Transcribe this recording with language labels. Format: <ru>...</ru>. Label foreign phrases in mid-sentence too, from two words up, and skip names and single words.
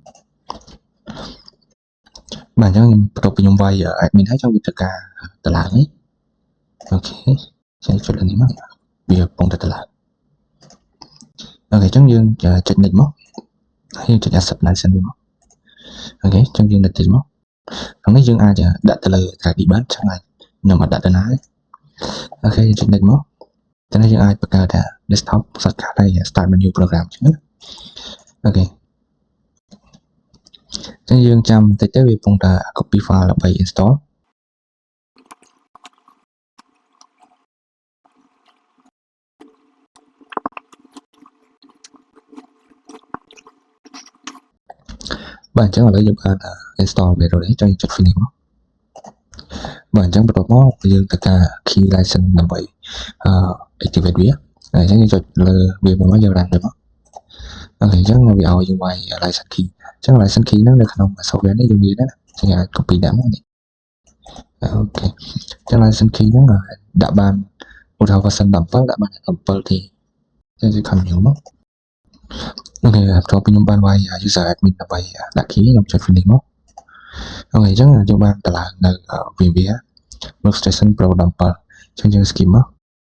<km>បាទអញ្ចឹងខ្ញុំបន្ទាប់ពីខ្ញុំវាយ admin ហើយចង់វាធ្វើការតម្លើងនេះអូខេចេញចុចនេះមកវាកំពុងតែតម្លើងអូខេអញ្ចឹងយើងចុច next មកហើយចុច</km> <en>accept license</en> <km>វាមកអូខេអញ្ចឹងយើង next មកខាងនេះយើងអាចដាក់ទៅលើ 3D បាន</km> <vi>chẳng hạn</vi> <km>ខ្ញុំអត់ដាក់ទៅណាអូខេចុច next មកតែនេះយើងអាចបង្កើត</km> <en>desktop shortcut</en> <km>ហើយ</km> <en>start menu program</en> <km>ចឹងណាអូខេ អញ្ចឹងយើងចាំបន្តិចទៅវាកំពុងតែ</km> <en>copy file</en> <km>ដើម្បី installបាទអញ្ចឹងឥឡូវយើងបាន install វា</km> <vi>rồi đấy</vi> <km>ចុច finish មកបាទអញ្ចឹងបន្ទាប់មកយើងត្រូវ ការ</km> <en>key license</en> <km>ដើម្បីactivate វាហើយអញ្ចឹងយើងចុចលើវាមកយើង run វាមកអូខេអញ្ចឹងវាឲ្យយើងវាយ</km> <en>license key</en> <km>អញ្ចឹង</km> <en>license key</en> <km>ហ្នឹងនៅក្នុង software នេះយើងមានណាអញ្ចឹងអាច copy ដាក់មកនេះអូខេអញ្ចឹង</km> <en>license key</en> <km>ហ្នឹងដាក់បានឧទាហរណ៍ version 17ដាក់បាន17ទេអញ្ចឹង continue មកអូខេបន្ទាប់ពីខ្ញុំបានវាយ</km> <en>user admin</en> <km>ដើម្បីដាក់ key ខ្ញុំចុច finish មកអូខេអញ្ចឹងយើងបានតម្លើងនៅ VMware Workstation Pro 17អញ្ចឹងយើង skip មក</km>